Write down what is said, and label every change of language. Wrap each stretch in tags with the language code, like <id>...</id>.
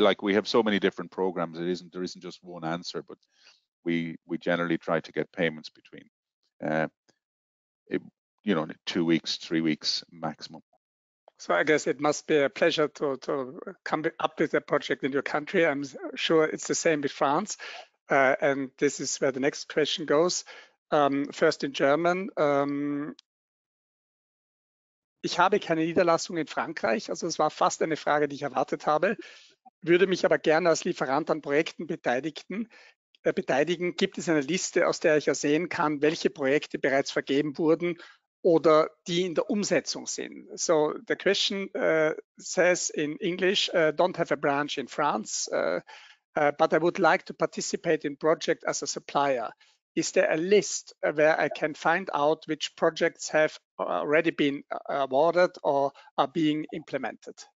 <en>Like, we have so many different programs, there isn't just one answer, but we generally try to get payments between 2 weeks, 3 weeks maximum. So I guess it must be a pleasure to come up with a project in your country. I'm sure it's the same with France. And this is where the next question goes. First in German.</en> <de>Ich habe keine Niederlassung in Frankreich, also es war fast eine Frage, die ich erwartet habe, würde mich aber gerne als Lieferant an Projekten beteiligen. Gibt es eine Liste, aus der ich ersehen kann, welche Projekte bereits vergeben wurden oder die in der Umsetzung sind?</de> <en>So the question says in English, don't have a branch in France, but I would like to participate in project as a supplier. Is there a list where I can find out which projects have already been awarded or are being implemented?</en>